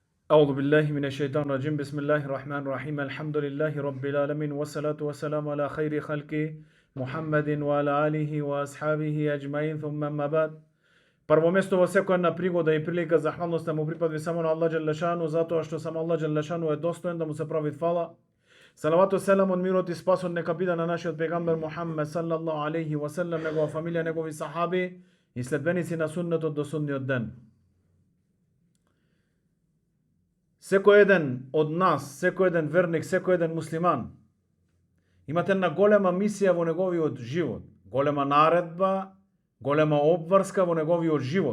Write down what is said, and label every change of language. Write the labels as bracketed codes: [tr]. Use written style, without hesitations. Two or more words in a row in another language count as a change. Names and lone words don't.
[ar] أعوذ بالله من الشيطان الرجيم بسم الله الرحمن الرحيم الحمد لله رب العالمين والصلاة والسلام على خير خلق محمد وعلى آله وأصحابه أجمعين ثم ما بعد. [mk] Прво место во секоја една пригода и прилика захвалноста му припадува само на [ar] الله جل شأنه, [mk] затоа што само [ar] الله جل شأنه [mk] е достоен да му се прави фала. [ar] صلوات سلام [mk] од мирот и спасот нека биде на нашиот пегамбер Мухаммед [ar] صلى الله عليه وسلم, [mk] негова фамилија, негови сахаби и следбеници на суннетот до судниот ден. Секој еден од нас, секој еден верник, секој еден муслиман имате една голема мисија во неговиот живот, голема наредба, голема обврска во неговиот живот.